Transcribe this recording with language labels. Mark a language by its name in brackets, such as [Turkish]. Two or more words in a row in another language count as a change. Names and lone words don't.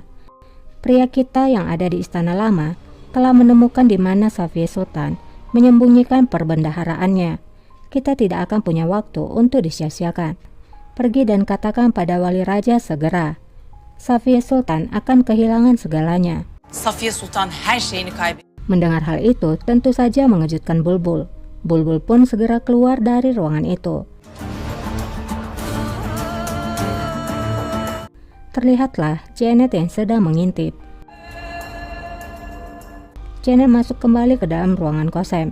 [Indonesian] Pria kita yang ada di istana lama telah menemukan di mana Safiye Sultan menyembunyikan perbendaharaannya. Kita tidak akan punya waktu untuk disia-siakan. Pergi dan katakan pada wali raja segera. Safiye Sultan akan kehilangan segalanya. [Turkish] Safiye Sultan her şeyini kaybetti. [Indonesian] Mendengar hal itu tentu saja mengejutkan Bulbul. Bulbul pun segera keluar dari ruangan itu. Terlihatlah Janet yang sedang mengintip. Janet masuk kembali ke dalam ruangan Qasem.